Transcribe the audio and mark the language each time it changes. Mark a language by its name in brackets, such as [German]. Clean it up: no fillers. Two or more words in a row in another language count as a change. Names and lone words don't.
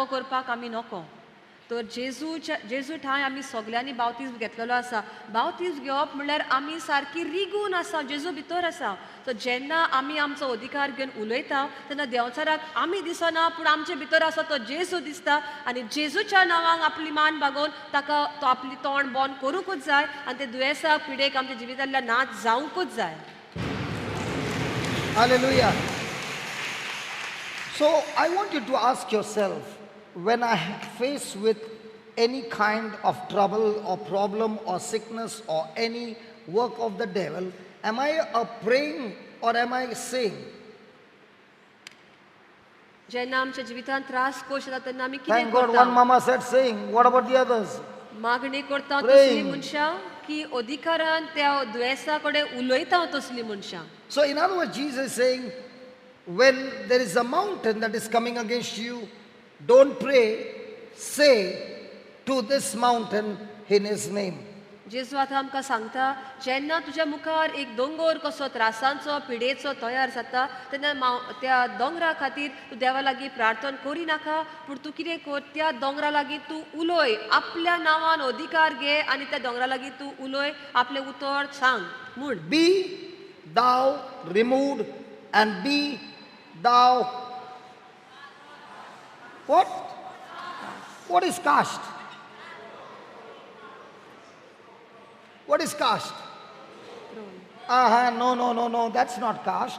[Konkani] करपाक आमी नको तर जेजू ठांय आमी सगल्यांनी बावतीज घेतलेलो आसा बावतीज घेवप म्हणल्यार आमी सारकी रिगून आसा जेजू भितर आसा सो जेन्ना आमी आमचो अधिकार घेवन उलयता तेन्ना देंवचाराक आमी दिसना पूण आमचे भितर आसा तो जेजू दिसता आनी जेजूच्या नांवान आपली मान बागोवन ताका तो आपली तोंड बंद करूंकूच जाय आनी ते दुयेंसाक पिडेक आमच्या जिवितांतल्यान नाच जावंकूच जाय [English] Hallelujah. So I want you to ask yourself, when I face with any kind of trouble or problem or sickness or any work of the devil, am I praying or am I saying? [Konkani] जेन्ना आमच्या जिवितांत त्रास कोश येता तेन्ना आमी कितें [English] Thank God one [Konkani] करता [English] mama said saying. What about the others? [Konkani] मागणी करता [English] Praying. [Konkani] तसली मनशां की अधिकारान त्या दुयेंसा कडेन उलयता तसली मनशां [English] So in other words, Jesus is saying, when there is a mountain that is coming against you, don't pray, say to this mountain in his name. [Konkani] जेजू आतां आमकां सांगता जेन्ना तुज्या मुखार एक दोंगर कसो त्रासांचो पिडेचो तयार जाता तेन्ना त्या दोंगरा खातीर तूं देवा लागीं प्रार्थना करी नाका पूण तूं कितें कर त्या दोंगरा लागीं तूं उलय आपल्या नांवान अधिकार घे आनी त्या दोंगरा लागीं तूं उलय आपलें उतर सांग म्हूण [English] Be thou removed and be thou. What? What is cast? What is cast? No, that's not cast.